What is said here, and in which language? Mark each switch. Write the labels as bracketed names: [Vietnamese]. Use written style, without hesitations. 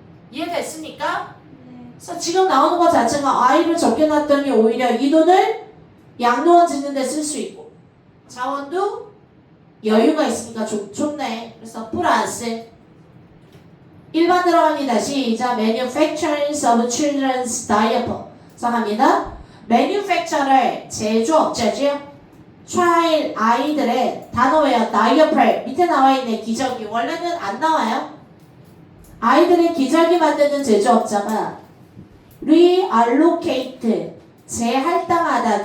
[Korean] 이해됐습니까? 그래서 지금 나오는 것 자체가 아이를 적게 낳았더니 오히려 이 돈을 양로원 짓는 데 쓸 수 있고 자원도 여유가 있으니까 좋네. 그래서 플러스 1번 들어갑니다. 시작. [English] Manufacturers of children's diaper. [Korean] 그래서 합니다. Manufacturer 제조업자죠. child 아이들의 단어 외워. diaper 밑에 나와있네. 기저귀. 원래는 안 나와요. 아이들의 기저귀 만드는 제조업자가 reallocate 재할당하다.